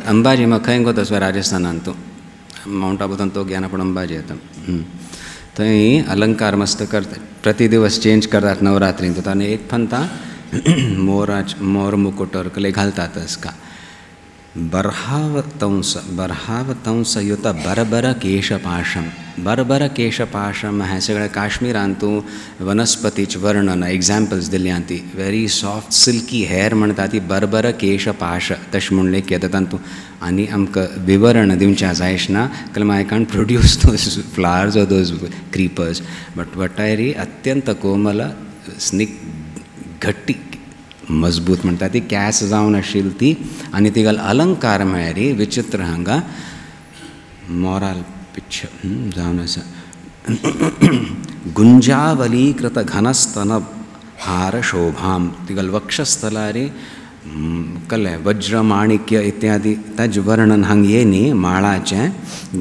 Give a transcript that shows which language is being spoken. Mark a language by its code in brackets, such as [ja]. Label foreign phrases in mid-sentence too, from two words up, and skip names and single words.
[kok] अंबाजी मग खंय गो तसं राजस्थानांत तो माउंट आबूतून तो गेला पण अंबाजी येता थंय अलंकार मस्त करतात। प्रति दिवस चेंज करतात नवरात्रींत ताणे एक फंता मोर मुकुटर कले घालतातच का। [sa] बर्हावतंस युत बरबर केशपाशम, बरबर केशपाशम [kok] हे सगळे काश्मीरांतू वनस्पतीचे वर्णन एग्जाम्पल्स दिल्ल्यां ती वेरी [en] soft silky hair [kok] म्हणटा ती बरबर केशपाश तशें म्हणलें की तांतू आनी आमकां विवरण दिवचें जायच ना [en] call I can't produce those flowers or those creepers but [kok] वटायरी अत्यंत कोमल घट्टी मजबूत म्हणटा ती कॅस जावन आशिल्ली ती आनी तिका अलंकार म्हळ्यार विचित्र हांगा मोराल पिच्छ जावन आसा। [sa] गुंजावलीकृत घनस्तन हार शोभाम, [kok] तिका वक्षस्थलारी कले वज्र माणिक्य इत्यादी ताज वर्णन हांगा येनी माळाचें।